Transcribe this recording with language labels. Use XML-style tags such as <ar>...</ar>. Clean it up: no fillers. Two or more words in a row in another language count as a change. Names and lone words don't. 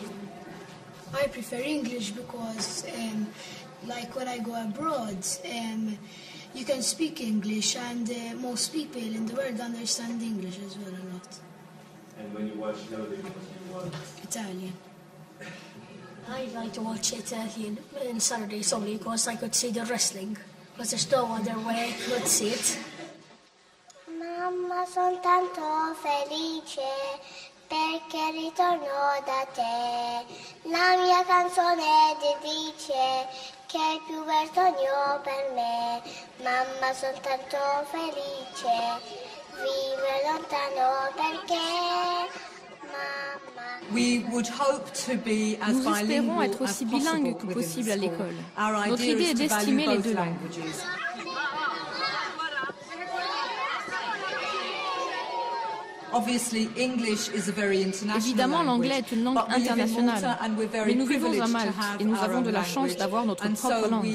<en>I prefer English because, like when I go abroad, you can speak English, and most people in the world understand English as well a lot. And when you watch television, what do you watch? Italian. I like to watch Italian on Saturdays only because I could see the wrestling. Because there's no other way I could see it.</en> <it>Mamma, son tanto felice perché ritorno da te. La mia canzone dice che è il più bel sogno per me. Mamma, son tanto felice, vive lontano perché.</it> <fr>Nous espérons être aussi bilingues que possible à l'école. Notre idée est d'estimer les deux langues. Évidemment, l'anglais est une langue internationale, mais nous vivons à Malte et nous avons de la chance d'avoir notre propre langue.</fr>